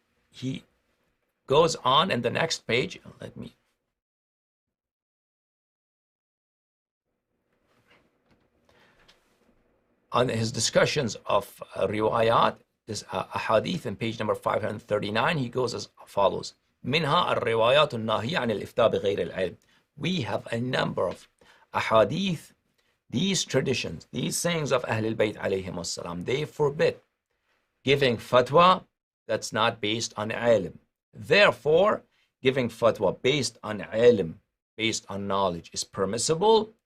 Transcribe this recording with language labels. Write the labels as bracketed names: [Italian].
[English] He goes on in the next page. On his discussions of riwayat, this hadith in page number 539, he goes as follows. [Arabic] منها الروايات الناهية عن الإفتاء بغير العلم. [English] We have a number of ahadith, these traditions, these sayings of Ahlul Bayt alayhim wassalam, they forbid giving fatwa that's not based on ilm. Therefore, giving fatwa based on ilm, based on knowledge, is permissible.